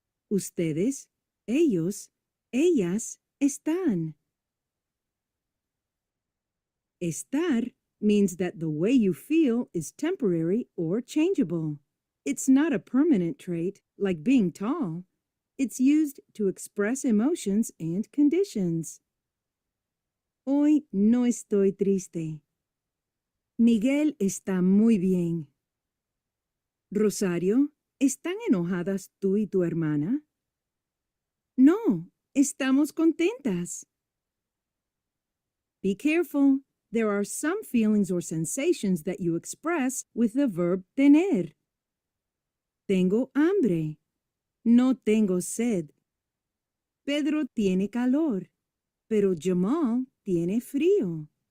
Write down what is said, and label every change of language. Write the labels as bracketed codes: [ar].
[es] Ustedes, ellos, ellas están. [en] Estar means that the way you feel is temporary or changeable. It's not a permanent trait like being tall. It's used to express emotions and conditions. [es] Hoy no estoy triste. Miguel está muy bien. Rosario, ¿están enojadas tú y tu hermana? No, estamos contentas. [en] Be careful. There are some feelings or sensations that you express with the verb tener. [es] Tengo hambre. No tengo sed. Pedro tiene calor, pero Jamal tiene frío.